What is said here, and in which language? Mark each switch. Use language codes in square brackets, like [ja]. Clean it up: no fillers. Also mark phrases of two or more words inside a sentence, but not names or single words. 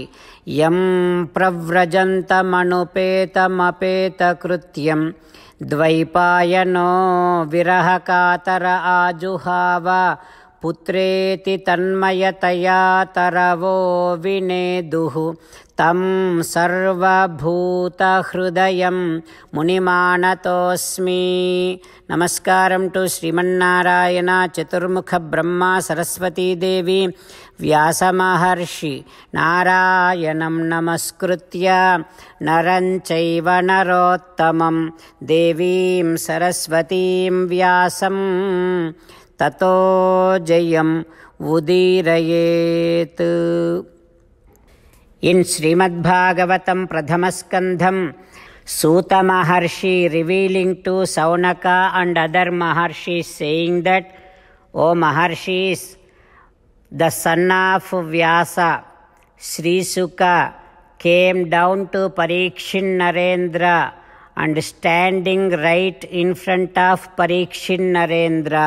[sa] యం ప్రవ్రజంతమనుపేతమపేతకృత్యం ద్వైపాయనో విరహకాతర ఆజుహావ పుత్రేతి తన్మయతయా తరవో వినేదుః తం సర్వభూతహృదయం మునిమానతోస్మి. [te] నమస్కారం టు శ్రీమన్నారాయణ, చతుర్ముఖ బ్రహ్మ, సరస్వతీదేవి, వ్యాసమహర్షి. [sa] నారాయణం నమస్కృత్య నరం చైవ నరోత్తమం దేవీం సరస్వతీం వ్యాసం తతో జయం ఉదీరయేత్. [en] In Srimad Bhagavatam Pradhamaskandham, Suta Maharshi revealing to Saunaka and other Maharshis saying that, O Maharshis, the son of Vyasa, Sri Suka, came down to Parikshin Narendra and standing right in front of Parikshin Narendra.